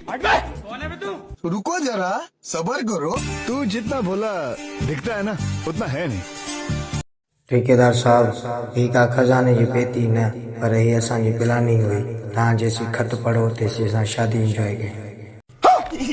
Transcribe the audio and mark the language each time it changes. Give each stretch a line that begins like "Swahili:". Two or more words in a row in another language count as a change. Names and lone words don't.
Hindi: कौन है बे तू? रुको जरा, सबर करो। तू जितना भोला दिखता है ना, उतना है नहीं।
Sindhi: ठेकेदार साहब, ही का खजाने जी पेती न, पर ही असांजी प्लानिंग हुई। तव्हां जेसी खत पढ़ो तेसी असां शादी एंजॉय कई।